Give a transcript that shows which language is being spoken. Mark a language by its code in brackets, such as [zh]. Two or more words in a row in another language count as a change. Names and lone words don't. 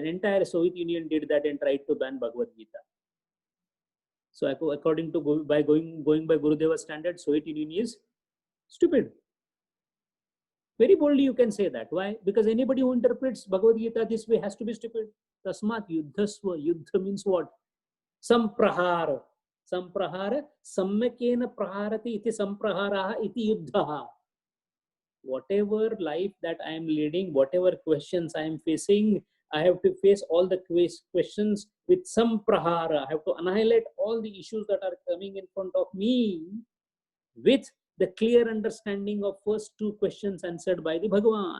[en] Entire Soviet Union did that and tried to ban Bhagavad Gita. So according to, going by Gurudeva's standard, Soviet Union is stupid. Very boldly you can say that. Why? Because anybody who interprets Bhagavad Gita this way has to be stupid. [sa] Tasmat Yuddhasva. Yuddha [en] means what? [sa] Samprahara. Samprahara. Sammyakena praharati iti sampraharaha iti yuddhaha. [en] Whatever life that I am leading, whatever questions I am facing, I have to face all the questions with some prahara. I have to annihilate all the issues that are coming in front of me with the clear understanding of first two questions answered by the Bhagavan.